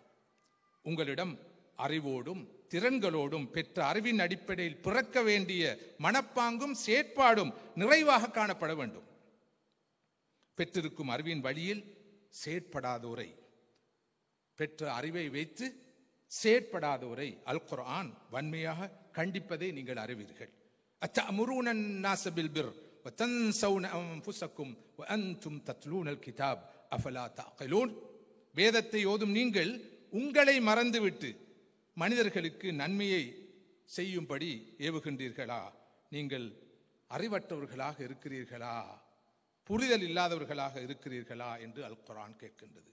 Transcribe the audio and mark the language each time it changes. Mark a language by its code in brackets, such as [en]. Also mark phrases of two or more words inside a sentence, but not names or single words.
[ta] உங்களிடம் அறிவோடும் திறன்களோடும் பெற்ற அறிவின் அடிப்படையில் பிறக்க வேண்டிய மனப்பாங்கும் செயற்பாடும் நிறைவாக காணப்பட வேண்டும். பெற்றிருக்கும் அறிவின் வழியில் செயற்படாதோரை, பெற்ற அறிவை வைத்து செயற்படாதோரை அல் குர்ஆன் வன்மையாக கண்டிப்பதை நீங்கள் அறிவீர்கள். [ar] அத்தஅமுரூன الناس بالبر وتنسون انفسكم وانتم تتلون الكتاب افلا تعقلون. [ta] வேதத்தை ஓதும் நீங்கள் உங்களை மறந்துவிட்டு மனிதர்களுக்கு நன்மையை செய்யும்படி ஏவுகின்றீர்களா? நீங்கள் அறிவற்றவர்களாக இருக்கிறீர்களா? புரிதல் இல்லாதவர்களாக இருக்கிறீர்களா என்று அல் குர்ஆன் கேட்கின்றது.